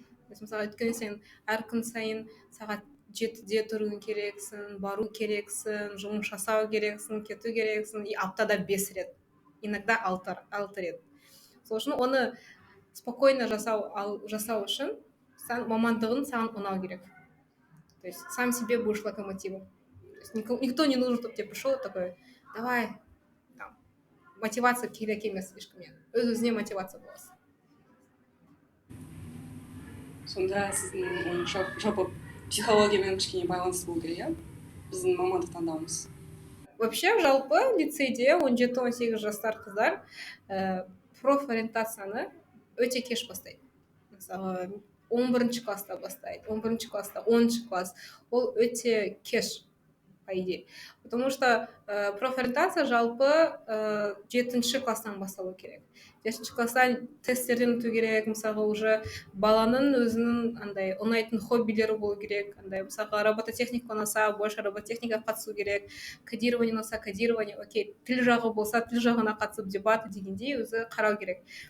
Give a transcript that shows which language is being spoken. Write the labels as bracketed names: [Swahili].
[Kazakh] Мысалы, өйткені сен әр күн сайын сағат 7-де тұруың керексің, бару керексің, жұмыс жасау керексің, кету керексің, и аптада 5 рет, [Russian] иногда [Kazakh] 6 рет. Сол үшін оны [Russian] спокойно [Kazakh] жасау үшін мамандығын саған ұнау керек. [Russian] То есть сам себе будешь локомотивом. Никто не нужен, чтобы тебе пришел такой, давай, там, [Kazakh] мотивация керек емес [Russian] слишком. [Kazakh] Өз-өзіне мотивация боласың. Сонда сіздің ойыңызша жалпы психологиямен кішкене байланысты болу керек, иә? Біздің мамандық таңдауымыз. [Russian] Вообще, [Kazakh] жалпы лицейде 17-18 жастар қыздар профориентацияны өте кеш бастайды. Мысалы, 11 класста бастайды, 11 класста, 10 класс. Ол өте кеш, [Russian] по идее. Потому что [Kazakh] профориентация жалпы 7 класстан басталу керек. 7 класстан тесттерден өту керек, мысалы, [Russian] уже [Kazakh] баланың өзінің андай ұнайтын хоббилері болу керек. Андай, мысалы, робототехника ұнаса, [Russian] больше [Kazakh] робототехника қатысу керек. Кодирование ұнаса, кодирование, окей, тіл жағы болса, тіл жағына қатысып дебаты дегендей өзі қарау керек.